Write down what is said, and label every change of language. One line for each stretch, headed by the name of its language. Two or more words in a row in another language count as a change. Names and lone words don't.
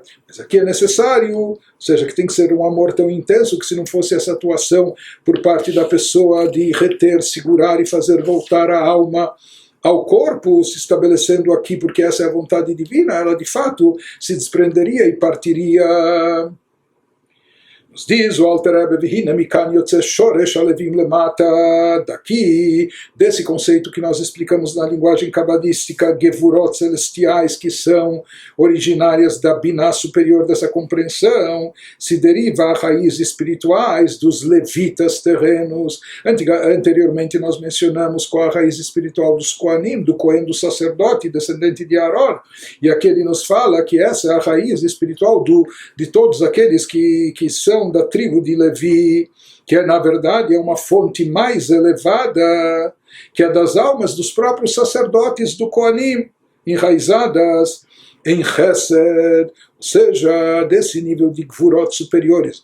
Portuguese: Mas aqui é necessário, ou seja, que tem que ser um amor tão intenso que se não fosse essa atuação por parte da pessoa de reter, segurar e fazer voltar a alma ao corpo, se estabelecendo aqui porque essa é a vontade divina, ela de fato se desprenderia e partiria. Nos diz o
Hebrew: Alter Rebbe, והנה מכאן יוצא שורש הלוים למטה,
Portuguese: daqui, desse conceito que nós explicamos na linguagem cabalística, gevurot celestiais, que são originárias da biná superior dessa compreensão, se deriva a raízes espirituais dos levitas terrenos. Anteriormente nós mencionamos qual a raiz espiritual dos Koanim, do Kohen, do sacerdote, descendente de Aaron, e aqui ele nos fala que essa é a raiz espiritual de todos aqueles que são da tribo de Levi, que na verdade é uma fonte mais elevada, que é das almas dos próprios sacerdotes do Koanim, enraizadas em Chesed, ou seja, desse nível de Gvurot superiores.